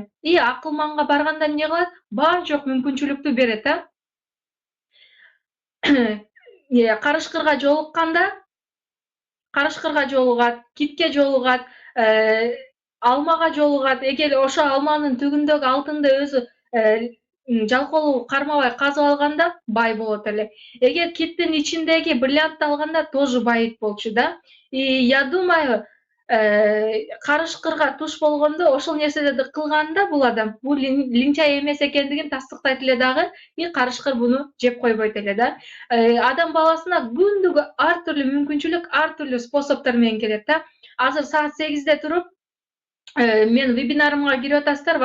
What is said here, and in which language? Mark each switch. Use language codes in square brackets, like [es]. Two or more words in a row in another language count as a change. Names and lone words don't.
[ky] И акылманга барганда эмне кылат? Бар жок мүмкүнчүлүктү берет, карышкырга жолугат, китке жолугат, алмага жолугат. Эгер ошо алманын түбүндөгү алтынды өзү жалкоолугу кармабай казып алганда бай болот эле. Эгер киттин ичиндеги бриллиантты алганда тоже байыт болчу да. [ru] И я думаю, [ky] карышкырга туш болгондо ошол нерселерди кылганда бул адам бул лентяй эмес экендигин тастыктайт эле дагы, и карышкыр буну жеп койбойт эле да. Адам баласына күндүгү ар түрлүү мүмкүнчүлүк, ар түрлүү способдор менен келет да. Азыр саат 8-де туруп, мен вебинарымга кирип атасыздар.